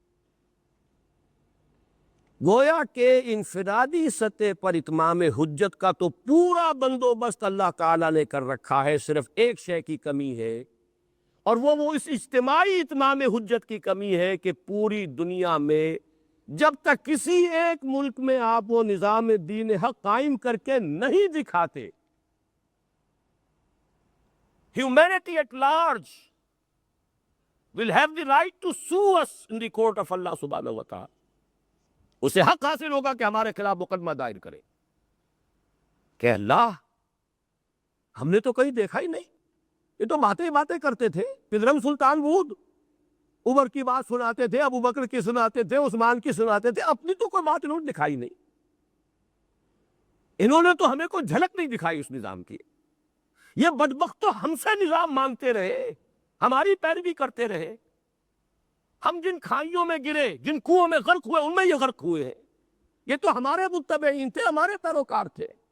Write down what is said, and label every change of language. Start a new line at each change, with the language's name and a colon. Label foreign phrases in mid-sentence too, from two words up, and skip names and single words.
Urdu: گویا کہ انفرادی سطح پر اتمام حجت کا تو پورا بندوبست اللہ تعالیٰ نے کر رکھا ہے. صرف ایک شے کی کمی ہے، اور وہ اس اجتماعی اتمام حجت کی کمی ہے کہ پوری دنیا میں جب تک کسی ایک ملک میں آپ وہ نظام دین حق قائم کر کے نہیں دکھاتے،
English: humanity at large will have the right to sue us in the court of Allah
Arabic: سبحانه وتعالى.
Urdu: اسے حق حاصل ہوگا کہ ہمارے خلاف مقدمہ دائر کرے کہ اللہ ہم نے تو کہیں دیکھا ہی نہیں، یہ تو باتیں کرتے تھے،
Persian: پدرم سلطان بود
Urdu: عمر کی بات سناتے تھے، ابو بکر کی سناتے تھے، عثمان کی سناتے تھے، اپنی تو کوئی بات انہوں نے دکھائی نہیں، انہوں نے تو ہمیں کوئی جھلک نہیں دکھائی اس نظام کی۔ یہ بدبخت تو ہم سے نظام مانتے رہے، ہماری پیروی کرتے رہے، ہم جن کھائیوں میں گرے، جن کنووں میں غرق ہوئے، ان میں یہ غرق ہوئے ہیں، یہ تو ہمارے متبعین تھے، ہمارے پیروکار تھے۔